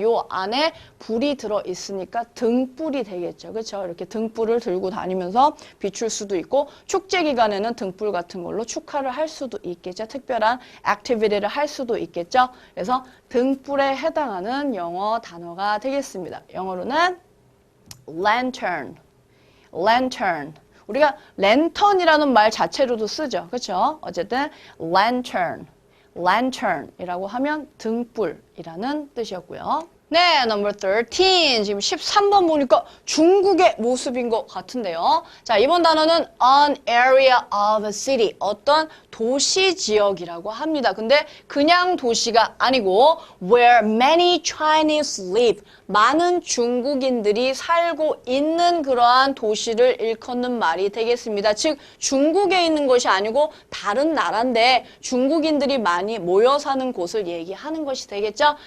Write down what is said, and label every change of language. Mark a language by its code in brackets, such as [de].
[ko] 요 안에 불이 들어있으니까 등불이 되겠죠. 그렇죠? 이렇게 등불을 들고 다니면서 비출 수도 있고 축제 기간에는 등불 같은 걸로 축하를 할 수도 있겠죠. 특별한 액티비티를 할 수도 있겠죠. 그래서 등불에 해당하는 영어 단어가 되겠습니다. 영어로는 lantern, lantern. 우리가 랜턴이라는 말 자체로도 쓰죠. 그렇죠? 어쨌든 lantern, lantern이라고 하면 등불이라는 뜻이었고요. [en] 네, number 13. [ko] 지금 13번 보니까 중국의 모습인 것 같은데요. [en] 자, 이번 단어는 an area of a city. [ko] 어떤 도시 지역이라고 합니다. 근데 그냥 도시가 아니고 [en] where many Chinese live. [ko] 많은 중국인들이 살고 있는 그러한 도시를 일컫는 말이 되겠습니다. 즉, 중국에 있는 것이 아니고 다른 나라인데 중국인들이 많이 모여 사는 곳을 얘기하는 것이 되겠죠.